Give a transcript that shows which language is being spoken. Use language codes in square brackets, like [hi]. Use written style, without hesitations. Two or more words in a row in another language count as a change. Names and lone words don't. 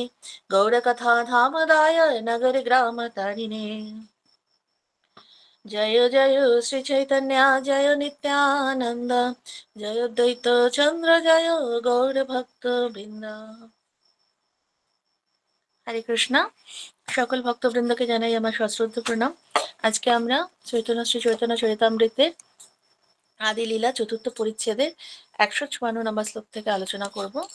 [sa] गौरकथा धामदाय नगर ग्राम तारिणे। [bn] জয় জয় শ্রী চৈতন্য জয় নিত্যানন্দ। জয় দ্বৈত চন্দ্র জয় গৌর ভক্ত বৃন্দ। হরে কৃষ্ণ। সকল ভক্তবৃন্দকে জানাই আমার সশ্রদ্ধ প্রণাম। আজকে আমরা চৈতন্য শ্রী চৈতন্য চরিতামৃতের আদি লীলা চতুর্থ পরিচ্ছেদের 154 নম্বর শ্লোক থেকে আলোচনা করব।